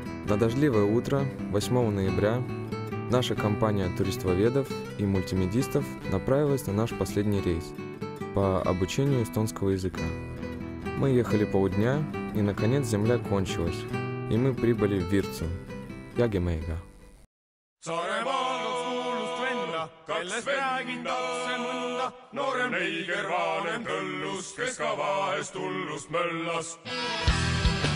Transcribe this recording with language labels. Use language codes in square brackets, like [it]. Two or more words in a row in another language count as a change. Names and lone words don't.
[ru] На дождливое утро 8 ноября наша компания туристоведов и мультимедистов направилась на наш последний рейс по обучению эстонского языка. Мы ехали полдня, и наконец земля кончилась, и мы прибыли в Virtsu, Jäägemäega. [et] Saaremaal kaks kuulust venda, kellest räägitakse mõnda, noorem neiger vanem kõllus, kes ka vahest hullust möllas.